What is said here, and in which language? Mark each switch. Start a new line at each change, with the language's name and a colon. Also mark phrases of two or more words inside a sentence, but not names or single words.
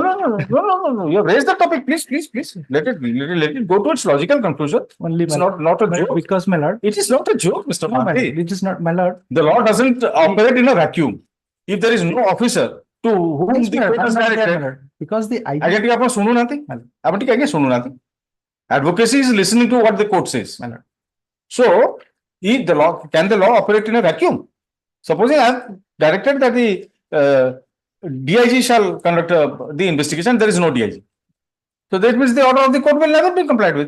English: No. You have raised the topic. Please. Let it go to its logical conclusion. Only It's my lord. not a But joke. because my lord, It is not a joke, Mr. no, my Bharti. lord, it is not my lord. The law doesn't operate in a vacuum. If there is no officer to whom Yes, the my lord, court has I'm not there, my directed, lord. Because the IG,
Odia: ଆଜ୍ଞା ଟିକେ ଆପଣ ଶୁଣୁନାହାନ୍ତି ଆପଣ ଟିକେ ଆଜ୍ଞା ଶୁଣୁନାହାନ୍ତି
English: advocacy is listening to what the court says. my lord. So if the law can the law operate in a vacuum? Supposing I have directed that the DIG shall conduct the investigation, there is no DIG. So that means the order of the court will never be complied with.